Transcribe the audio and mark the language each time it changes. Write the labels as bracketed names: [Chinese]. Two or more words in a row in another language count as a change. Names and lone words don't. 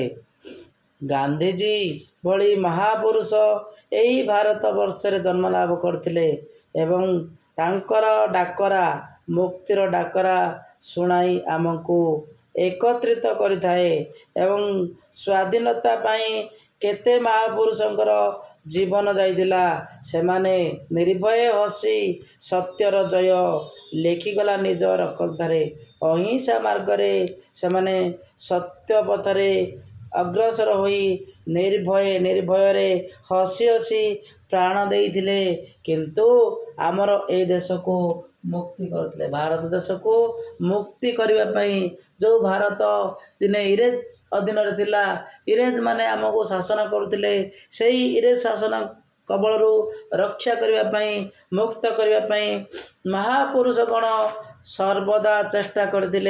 [Odia] ଗାନ୍ଧୀଜୀ ଭଳି ମହାପୁରୁଷ ଏଇ ଭାରତ ବର୍ଷ ରେ ଜନ୍ମ ଲାଭ କରିଥିଲେ ଏବଂ ତାଙ୍କର ଡାକରା ମୁକ୍ତିର ଡାକରା ଶୁଣାଇ ଆମକୁ ଏକତ୍ରିତ କରିଥାଏ। ଏବଂ ସ୍ୱାଧୀନତା ପାଇ କେତେ ମହାପୁରୁଷଙ୍କର ଜୀବନ ଯାଇଥିଲା। ସେମାନେ ନିର୍ଭୟ ହସି ସତ୍ୟର ଜୟ ଲେଖିଗଲା ନିଜ ରକ୍ତଧାରେ। ଅହିଂସା ମାର୍ଗ ରେ ସେମାନେ ସତ୍ୟ ପଥରେ ଅଗ୍ରସର ହୋଇ ନିର୍ଭୟରେ ହସି ହସି ପ୍ରାଣ ଦେଇଥିଲେ। କିନ୍ତୁ ଆମର ଏ ଦେଶକୁ ମୁକ୍ତି କରିଥିଲେ। ଭାରତ ଦେଶକୁ ମୁକ୍ତି କରିବା ପାଇଁ ଯେଉଁ ଭାରତ ଦିନେ ଇଂରେଜ ଅଧୀନରେ ଥିଲା, ଇଂରେଜ ମାନେ ଆମକୁ ଶାସନ କରୁଥିଲେ, ସେଇ ଇଂରେଜ ଶାସନ କବଳରୁ ରକ୍ଷା କରିବା ପାଇଁ, ମୁକ୍ତ କରିବା ପାଇଁ ମହାପୁରୁଷଗଣ ସର୍ବଦା ଚେଷ୍ଟା କରିଥିଲେ।